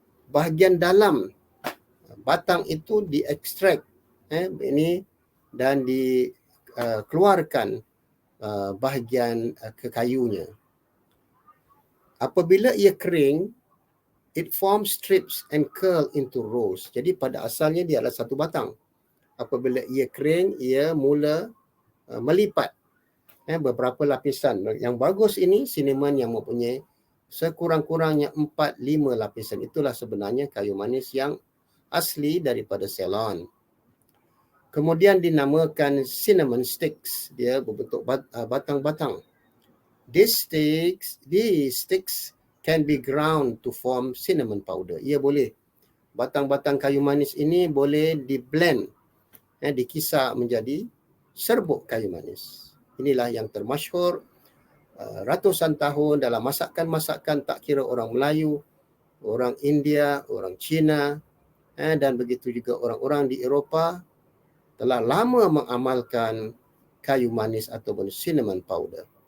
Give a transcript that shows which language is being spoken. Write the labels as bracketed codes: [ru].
[ms] Bahagian dalam batang itu diekstrak ini dan dikeluarkan bahagian kekayunya. Apabila ia kering, [en] it forms strips and curl into rows. [ms] Jadi pada asalnya dia adalah satu batang. Apabila ia kering, ia mula melipat beberapa lapisan. Yang bagus ini cinnamon yang mempunyai sekurang-kurangnya 4-5 lapisan. Itulah sebenarnya kayu manis yang asli daripada Ceylon. Kemudian dinamakan cinnamon sticks. Dia berbentuk batang-batang. [en] These sticks can be ground to form cinnamon powder. [ms] Ia boleh. Batang-batang kayu manis ini boleh di-blend, dikisar menjadi serbuk kayu manis. Inilah yang termasyhur ratusan tahun dalam masakan-masakan, tak kira orang Melayu, orang India, orang Cina, dan begitu juga orang-orang di Eropah telah lama mengamalkan kayu manis ataupun cinnamon powder.